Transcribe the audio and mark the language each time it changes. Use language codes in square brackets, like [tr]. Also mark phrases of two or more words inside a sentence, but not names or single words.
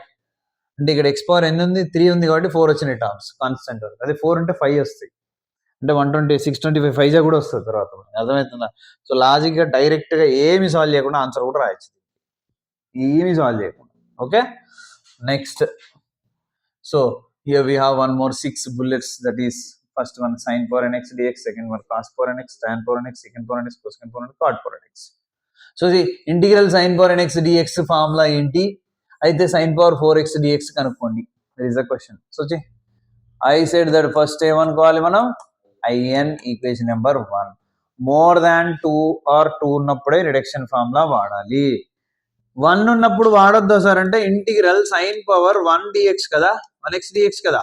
[te] అంటే ఇక్కడ x పవర్ ఎన్ని ఉంది 3 ఉంది కాబట్టి 4 వచ్చినాయి [en] terms constant. [te] అదే 4 అంటే 5 వస్తాయి అంటే 120 625 5 కూడా వస్తుంది తర్వాత. అర్థమవుతుందా? సో లాజిక్గా డైరెక్ట్గా ఏమి సాల్వ్ చేయకుండా ఆన్సర్ కూడా రాయొచ్చు, ఏమి సాల్వ్ చేయకుండా. [en] okay next. so here we have one more 6 bullets, that is first one sin power nx dx, second one cos power nx, tan power nx, second power nx, cosecant power nx, cot power nx. [te] సో ఇది [en] integral sin power nx dx formula [te] ఏంటి, అయితే [en] sin power 4x dx [te] కనుక్కోండి. [en] that is the question. so I said that first [te] ఏమనుకోవాలి మనం, [en] IN equation number 1 more than 2 or 2 [te] ఉన్నప్పుడే [en] reduction formula [te] వాడాలి. 1 ఉన్నప్పుడు వాడొద్దు సార్ అంటే [en] integral sine power 1 dx [te] కదా 1x dx కదా.